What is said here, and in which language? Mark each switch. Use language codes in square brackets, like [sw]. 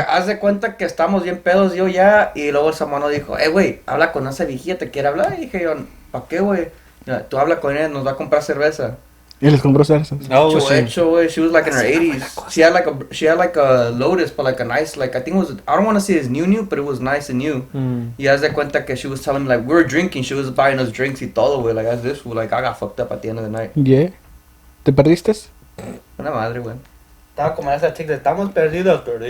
[es] Haz de cuenta que estamos bien pedos yo ya. Y luego el samano dijo, güey, habla con esa viejita, ¿te quiere hablar? Y dije yo, ¿para qué, güey? Mira, tú habla con ella, nos va a comprar cerveza. Y les compró cervezas. [en] Oh, [es] Hecho, [en] shit. [es] hecho, güey. [en] She was like in her 80s. She had like a Lotus, but like a nice, like, I think it was, I don't want to say it's new, but it was nice and new. [es] Y haz de cuenta que [en] she was telling me, like, we were drinking, she was buying us drinks [es] y todo, güey. [en] Like, as this, like, I got fucked up at the end of the night. Yeah. [es] ¿Te perdiste? Una madre, güey. Estaba como esa chica de estamos perdidos.